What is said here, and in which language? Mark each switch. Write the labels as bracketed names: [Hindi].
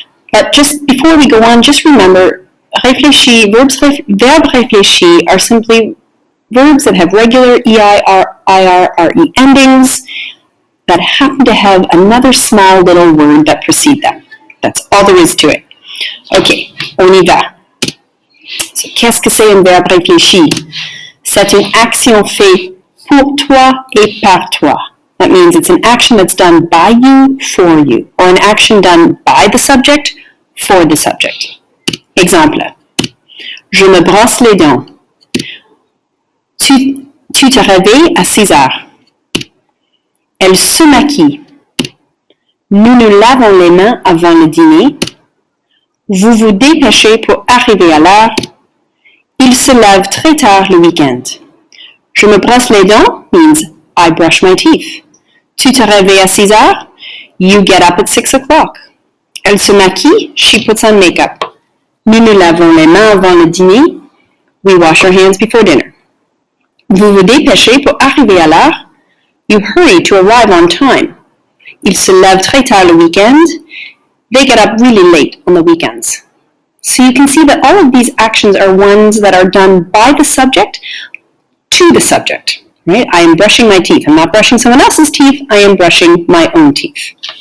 [English] But just before we go on, just remember, réfléchis, [French] verbes réfléchis [English] are simply verbs that have regular EI-IR-RE endings that happen to have another small little word that precedes them. That's all there is to it. Ok, [French] on y va. So, qu'est-ce que c'est un verbe réfléchi? C'est une action faite pour toi et par toi. [English] That means it's an action that's done by you, for you, or an action done by the subject, for the subject. [French] Exemple. Je me brosse les dents. Tu te réveilles à 6 heures. Elle se maquille. Nous nous lavons les mains avant le dîner. Vous vous dépêchez pour arriver à l'heure. Il se lève très tard le week-end. Je me brosse les dents [English] means I brush my teeth. [French] Tu te réveilles à 6 heures. [English] You get up at 6 o'clock. [French] Elle se maquille. [English] She puts on makeup. [French] Nous nous lavons les mains avant le dîner. [English] We wash our hands before dinner. [French] Vous vous dépêchez pour arriver à l'heure. [English] You hurry to arrive on time. [French] Il se lève très tard le weekend. [English] They get up really late on the weekends. So you can see that all of these actions are ones that are done by the subject to the subject. Right? I am brushing my teeth. I'm not brushing someone else's teeth. I am brushing my own teeth.